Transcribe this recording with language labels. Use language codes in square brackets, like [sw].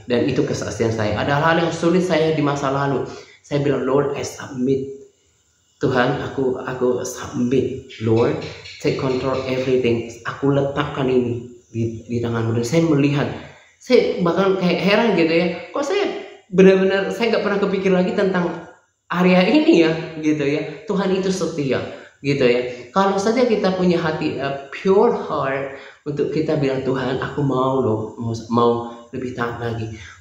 [id] Dan itu kesaksian saya. Ada hal yang sulit saya di masa lalu. [en] Saya bilang, Lord, I submit. [id] Tuhan, aku submit. [en] Lord, take control everything. [id] Aku letakkan ini di tanganmu. Dan saya melihat, saya bahkan kayak heran gitu ya. Kok saya benar-benar, saya nggak pernah kepikir lagi tentang area ini ya, gitu ya. Tuhan itu setia, gitu ya. Kalau saja kita punya hati, [en] pure heart, [id] untuk kita bilang, Tuhan, aku mau loh, mau lebih taat lagi.